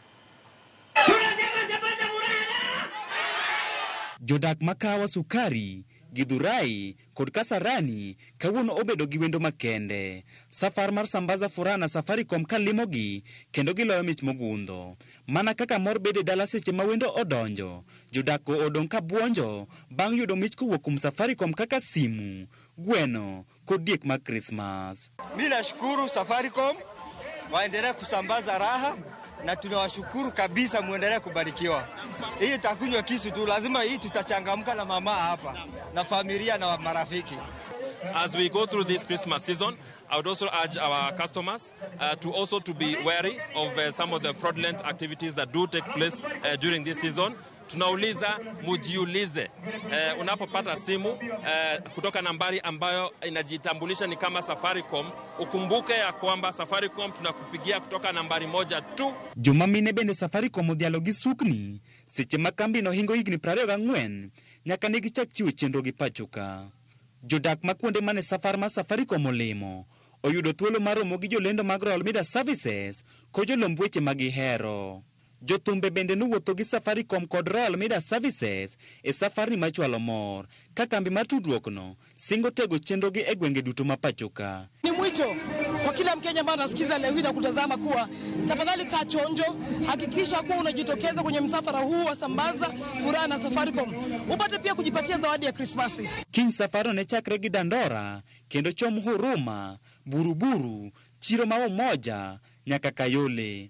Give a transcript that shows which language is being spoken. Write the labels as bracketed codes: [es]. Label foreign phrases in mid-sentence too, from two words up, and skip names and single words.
[luo] Jodak ma Kahawa Sukari, Githurai kod Kasarani kawuono obedo gi wendo makende. Safar mar sambaza furaha na Safaricom kalimogi kendo giloyo mich mogundho. Mana kaka mor bede dala seche ma wendo odonjo, jodak go odong ka buonjo bang' yudo mich kowuok kuom Safaricom kaka simu, gweno kod diek mag Christmas. [sw] Mimi nashukuru Safaricom waendelea kusambaza raha na tunawashukuru kabisa, muendelee kubarikiwa. Hii takunywa kisu tu, lazima hii tutachangamka na mama hapa na familia na marafiki. [en] As we go through this Christmas season, I would also urge our customers to be wary of some of the fraudulent activities that do take place during this season, [sw] tunauliza mujiulize, unapopata simu kutoka nambari ambayo inajitambulisha ni kama Safaricom, ukumbuke ya kwamba Safaricom tunakupigia kutoka nambari moja tu. [luo] Jumamine bende Safaricom odhialo gi sukni seche ma kambi no hingo higni 24 nyaka ne gichak chiwo chenro gi pachoka. Jodak ma kuonde mane safar ma Safaricom olimo oyudo thuolo mar romo gi jolendo mag Royal Media Services ko jolomb weche ma gihero. Jothumbe bende nowuotho gi Safaricom kod Royal Media Services e safari machwalo mor ka kambi mar tudruokno singo tego chenro gi e gwenge duto ma pachoka. [sw] Ni mwito kwa kila Mkenya ambaye anasikiza leo hii na kutazama kuwa tafadhali kaa chonjo, hakikisha kuwa unajitokeza kwenye msafara huu wa Sambaza Furaha na Safaricom. Upate pia kujipatia zawadi ya Krismasi. [luo] King safaro ne chakre gi Dandora kendo chom Huruma, Buruburu, Chiro ma Umoja nyaka Kayole.